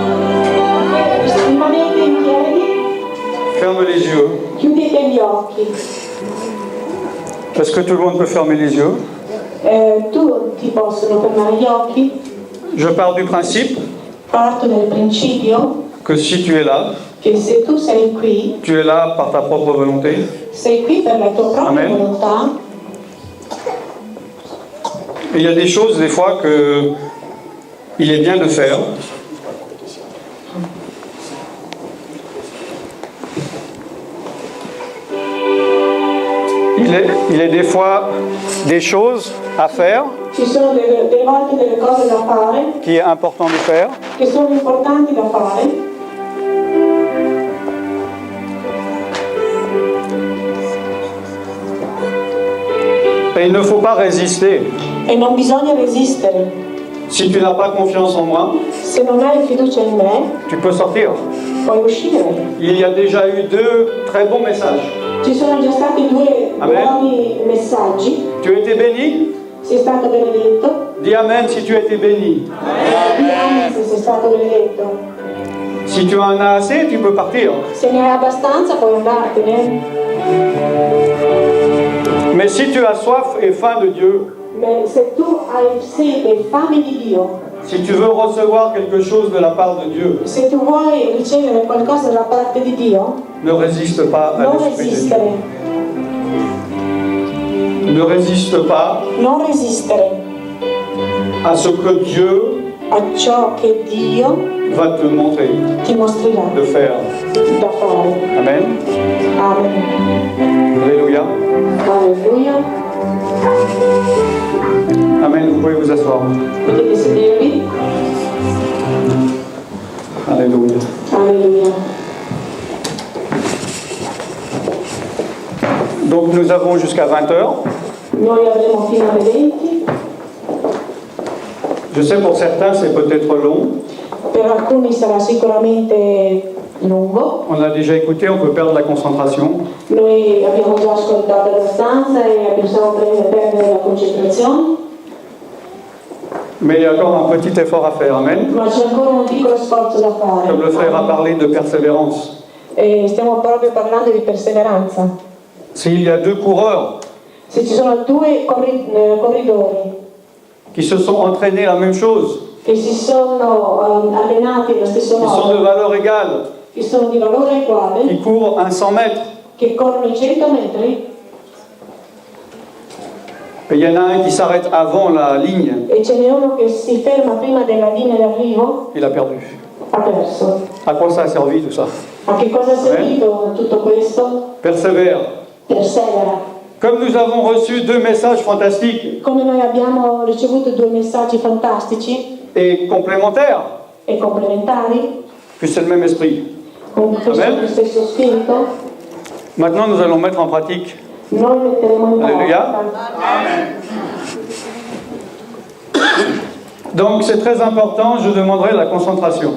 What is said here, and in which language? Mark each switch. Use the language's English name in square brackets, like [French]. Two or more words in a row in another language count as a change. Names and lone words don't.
[Italian] Rimanete in piedi. [French] Ferme les yeux. [Italian] Chiudete gli occhi. [French] Est-ce que tout le monde peut fermer les yeux? [Italian] Tutti possono fermare gli occhi. [French] Je pars du principe [Italian] Parto del principio [French] que si tu es là, [Italian] che se tu sei qui, [French] tu es là par ta propre volonté. [Italian] sei qui per la tua propria Amen. volontà. [French] Et il y a des choses, des fois, que il est bien de faire. Il est des fois des choses à faire [Italian] Ci sono delle volte delle cose da fare [French] qui est important de faire. [Italian] che sono importanti da fare. [French] Et il ne faut pas résister. [Italian] E non bisogna resistere. [French] Si tu n'as pas confiance en moi, [Italian] Se non hai fiducia in me, [French] tu peux sortir. [Italian] puoi uscire. [French] Il y a déjà eu 2 très bons messages. [Italian] Ci sono già stati 2 Amen. buoni messaggi. [French] Tu as été béni? [Italian] Sei stato benedetto. [French] Dis Amen si tu as été béni. [Italian] Amen se sei stato benedetto. [French] Si tu en as assez, tu peux partir. [Italian] Se ne hai abbastanza puoi andartene. [French] Mais si tu as soif et faim de Dieu, [Italian] Ma se tu hai sete e fame di Dio, [French] si tu veux recevoir quelque chose de la part de Dieu, [Italian] se tu vuoi ricevere qualcosa da parte di Dio, [French] ne résiste pas à [Italian] non [French] l'Esprit de Dieu. [Italian] resistere. [French] Ne résiste pas [Italian] Non resistere [French] à ce que Dieu [Italian] a ciò che Dio [French] va te montrer [Italian] ti mostrerà [French] de faire. [Italian] da fare. [French] Amen. [Italian] Amen. [French] Alléluia. [Italian] Alleluia. [French] Amen. Vous pouvez vous asseoir. [Italian] Potete sedervi. [French] Alléluia. [Italian] Alleluia. [French] Donc nous avons jusqu'à 20h. [Italian] Noi avremo fino alle 20. [French] Je sais pour certains c'est peut-être long. [Italian] Per alcuni sarà sicuramente lungo. [French] On a déjà écouté, on peut perdre la concentration. [Italian] Noi abbiamo già ascoltato abbastanza e possiamo perdere la concentrazione. [French] Mais il y a encore un petit effort à faire. Amen. [Italian] Ma c'è ancora un piccolo sforzo da fare. [French] Comme le frère a parlé de persévérance. [Italian] E stiamo proprio parlando di perseveranza. [French] S'il y a deux coureurs [Italian] Se ci sono due corridori [French] qui se sont entraînés la même chose, [Italian] che si sono allenati allo stesso [French] qui sont de [Italian] modo, [French] valeur égale, [Italian] che sono di valore uguale, [French] qui courent un 100 mètres, [Italian] che corrono i 100 metri, [French] et il y en a un qui s'arrête avant la ligne, [Italian] e ce n'è uno che si ferma prima della linea d'arrivo, [French] il a perdu. [Italian] ha perso. [French] À quoi ça a servi tout ça? [Italian] A che cosa è servito tutto questo? [French] Persévère. [Italian] Persevera. [French] Comme nous avons reçu deux messages fantastiques [Italian] Come noi abbiamo ricevuto due messaggi fantastici [French] et complémentaires, [Italian] e complementari, [French] que c'est le même esprit. [Italian] con questo Amen. stesso spirito, [French] Maintenant, nous allons mettre en pratique. [Italian] noi metteremo in Alleluia. pratica. [French] Donc, c'est très important, je demanderai la concentration.